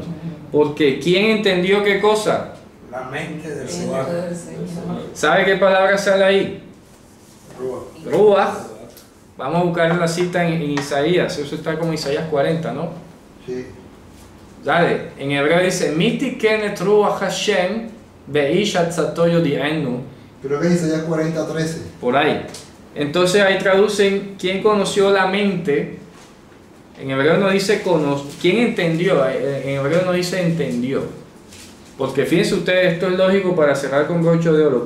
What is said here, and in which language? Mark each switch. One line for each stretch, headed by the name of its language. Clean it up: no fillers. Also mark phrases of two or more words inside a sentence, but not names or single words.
Spanish: Porque ¿quién entendió qué cosa? La mente del Señor. ¿Sabe qué palabra sale ahí? Ruach. Vamos a buscar la cita en Isaías, eso está como Isaías 40, ¿no? Sí. Dale, en hebreo dice,
Hebrew: מי תכן את רוח השם ואיש עצתו יודיענו.
Spanish: Creo que es Isaías 40:13. Por ahí. Entonces ahí traducen, ¿quién conoció la mente? En hebreo no dice ¿quién entendió? En hebreo no dice entendió. Porque fíjense ustedes, esto es lógico para cerrar con broche de oro.